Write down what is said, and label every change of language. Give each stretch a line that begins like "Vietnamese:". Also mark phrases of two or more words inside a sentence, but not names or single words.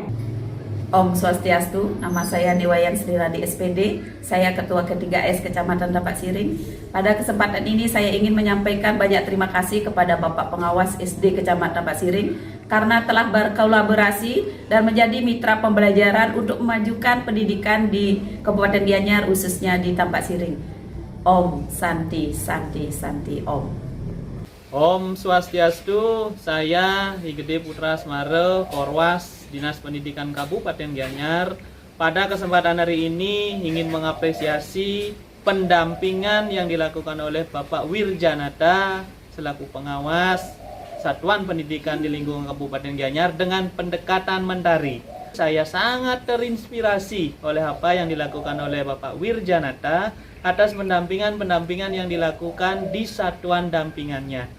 Balinese: Om Swastiastu,
Indonesian: nama saya Niwayan Sri Radi SPD, saya Ketua ke-3S Kecamatan Tampak Siring. Pada kesempatan ini saya ingin menyampaikan banyak terima kasih kepada Bapak Pengawas SD Kecamatan Tampak Siring karena telah berkolaborasi dan menjadi mitra pembelajaran untuk memajukan pendidikan di Kabupaten Gianyar, khususnya di Tampak Siring.
Sanskrit: Om Santi, Santi, Santi, Om.
Balinese: Om Swastiastu,
Indonesian: saya Higede Putra Smare, Korwas Dinas Pendidikan Kabupaten Gianyar. Pada kesempatan hari ini ingin mengapresiasi pendampingan yang dilakukan oleh Bapak Wirjanata selaku pengawas Satuan Pendidikan di lingkungan Kabupaten Gianyar dengan pendekatan mentari. Saya sangat terinspirasi oleh apa yang dilakukan oleh Bapak Wirjanata atas pendampingan yang dilakukan di satuan dampingannya.